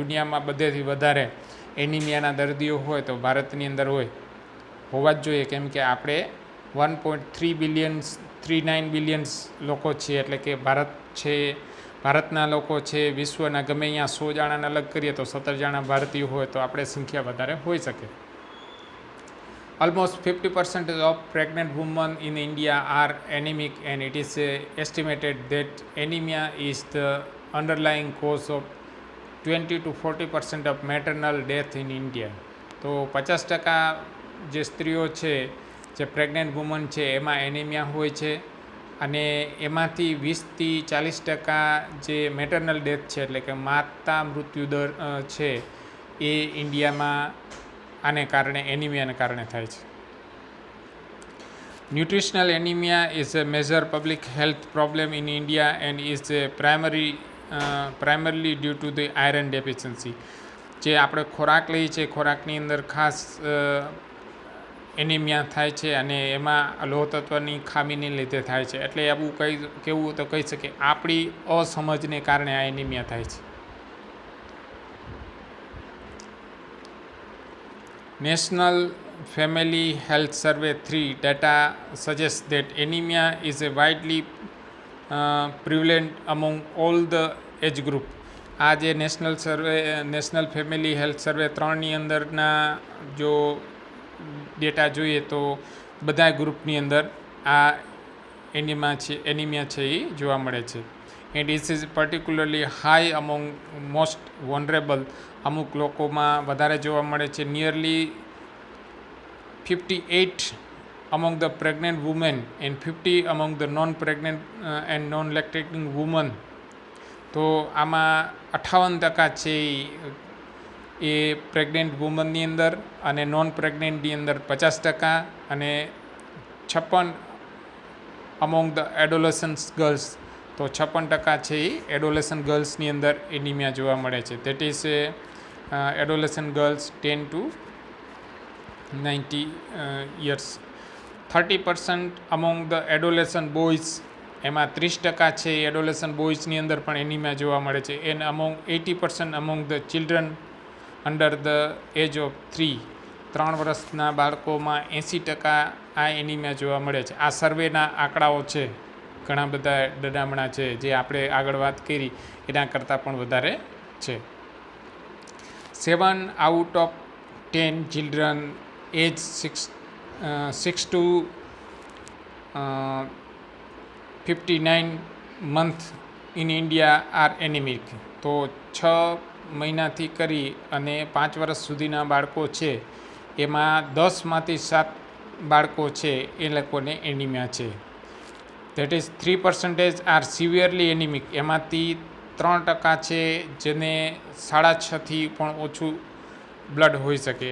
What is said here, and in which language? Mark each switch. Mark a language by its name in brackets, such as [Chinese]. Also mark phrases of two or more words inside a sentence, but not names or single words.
[Gujarati] દુનિયામાં બધેથી વધારે એનિમિયાના દર્દીઓ હોય તો ભારતની અંદર હોવા જ જોઈએ, કેમ કે આપણે 1.39 બિલિયન્સ લોકો છીએ. એટલે કે ભારતના લોકો છે, વિશ્વના ગમે અહીંયા 100 જણાને અલગ કરીએ તો 17 જણા ભારતીય હોય તો આપણે સંખ્યા વધારે હોઈ શકે. [English] Almost 50% of pregnant women in India are anemic, and it is estimated that anemia is the underlying cause of 20 to 40% of maternal death in India. [Gujarati] તો 50% જે સ્ત્રીઓ છે, જે [English] pregnant woman [Gujarati] છે, એમાં એનિમિયા હોય છે, અને એમાંથી 20થી 40% જે [English] maternal death [Gujarati] છે, એટલે કે માતા મૃત્યુદર છે, એ ઇન્ડિયામાં આને કારણે એનિમિયાને કારણે થાય છે. [English] nutritional anemia is a major public health problem in India and is primarily due to the iron deficiency. [Gujarati] જે આપણે ખોરાક લઈએ છીએ, ખોરાકની અંદર ખાસ એનિમિયા થાય છે, અને એમાં લોહ તત્વની ખામીને લીધે થાય છે. એટલે એવું કેવું તો કહી શકીએ આપણી અસમજને કારણે આ એનિમિયા થાય છે. [English] National Family Health Survey 3 data suggests that anemia is a widely prevalent among all the age group. [Gujarati] આ જે નેશનલ ફેમિલી હેલ્થ સર્વે 3ની અંદરના જો ડેટા જોઈએ તો બધા ગ્રુપની અંદર આ એનિમિયા છે એ જોવા મળે છે. [English] and it is particularly high among most vulnerable. [Gujarati] અમુક લોકોમાં વધારે જોવા મળે છે. [English] નિયરલી 58 among the pregnant women and 50 among the non-pregnant and non-lactating women. [Gujarati] તો આમાં 58% છે એ [English] pregnant women [Gujarati] અંદર, અને નોન પ્રેગ્નન્ટની અંદર 50%, અને 56 [English] among the adolescent girls. [Gujarati] તો 56% છે એ [English] adolescent girls [Gujarati] અંદર એનિમિયા જોવા મળે છે. [English] that is adolescent girls 10 to 90 years. 30% among the adolescent boys. [Gujarati] એમાં 30% છે [English] adolescent boys [Gujarati] અંદર પણ એનિમિયા જોવા મળે છે. [English] and among 80% among the children under the age of 3 [Gujarati] વર્ષના બાળકોમાં 80% આ એનિમિયા જોવા મળે છે. આ સર્વેના આંકડાઓ છે, ઘણા બધા ડડામણા છે, જે આપણે આગળ વાત કરી એના કરતાં પણ વધારે છે. [English] 7 out of 10 children age 6 to 59 month in India are anemic. [Gujarati] તો 6 મહિનાથી કરી અને 5 વર્ષ સુધીના બાળકો છે, એમાં 10માંથી 7 બાળકો છે એ લોકોને એનિમિયા છે. [English] that is 3% are severely anemic. [Gujarati] એમાંથી 3% છે જેને 6.5થી પણ ઓછું બ્લડ હોઈ શકે.